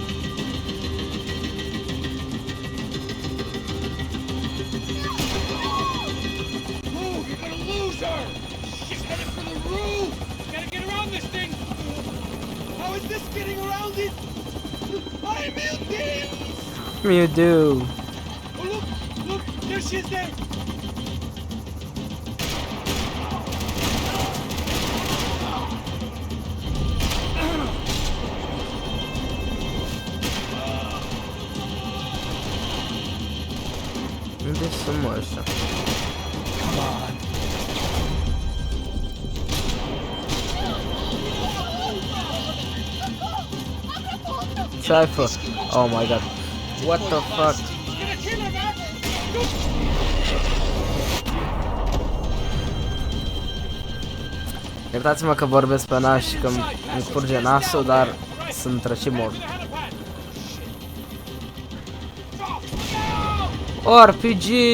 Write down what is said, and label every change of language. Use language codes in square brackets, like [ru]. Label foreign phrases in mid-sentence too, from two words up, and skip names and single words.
[en] Move, you're gonna lose her. She's headed for the roof! Gotta get around this thing! How is this getting around it? I'm Mirillis. You do. Oh, look, there she is there. [ro] Unde sunt mă ăștia? [en] Come on. [ro] Ce-ai fă? [en] Oh my god. What the fuck? [ro] Iertați-mă că vorbesc pe nas și că îmi curge nasul, dar sunt răcit mort. [en] RPG!